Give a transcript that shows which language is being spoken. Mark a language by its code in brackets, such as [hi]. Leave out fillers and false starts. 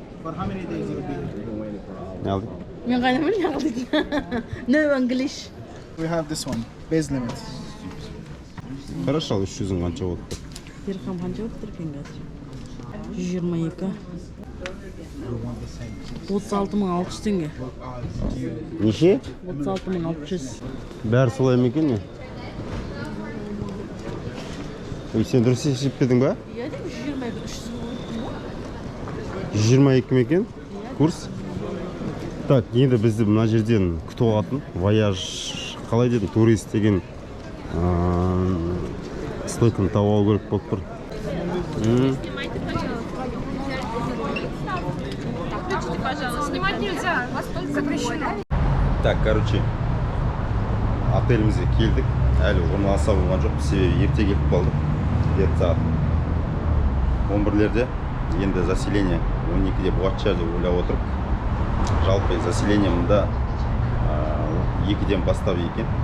[en] For how many days you'll be here? [kk] Не алдың? Мен қайнамын не алдың? [en] No English. We have this one, base limit. [kk] Хорошо, 300 қанша болды? Дирхам қанша болып тұр екен қазір? 122. 36.600 теңге. Неше? 36.600. Бәрі солай ма екен не? Сен дұрыс есептедің ба? Иә деп 122. 122 ме екен? Курс? Так, енді бізді мына жерден күтіп алатын. Вояж, қалай дедің, турист деген стойканы тауып алу керек болып тұр. [ru] Снимать нельзя, вас только запрещено. [kk] Так, короче, отелімізге келдік. Әлі орналаса болған жоқ, себебі ерте келіп қалдық. Где-то сағат 11-лерде. Енді заселение 12-де болатын деп ойлап отырып. Жалпы заселение мұнда 2-ден бастап екен.